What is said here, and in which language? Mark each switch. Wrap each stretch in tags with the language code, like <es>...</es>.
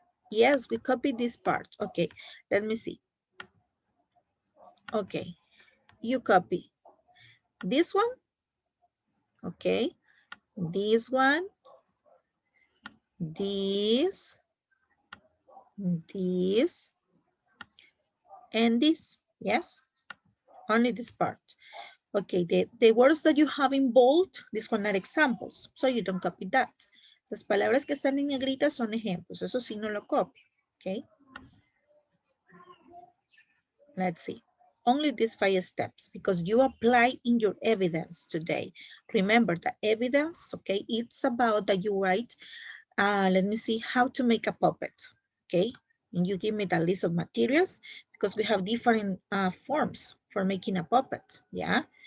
<en>Yes, we copied this part. Okay, let me see. Okay, you copy this one, okay? This one, this, this, and this. Yes, only this part. Okay, the words that you have in bold, these one are examples, so you don't copy that.</en> <es>Las palabras que están en negrita son ejemplos, eso sí no lo copio, okay?</es> <en>Let's see. Only these 5 steps because you apply in your evidence today. Remember the evidence, okay? It's about that you write, let me see, how to make a puppet, okay? And you give me the list of materials because we have different forms for making a puppet, yeah?</en>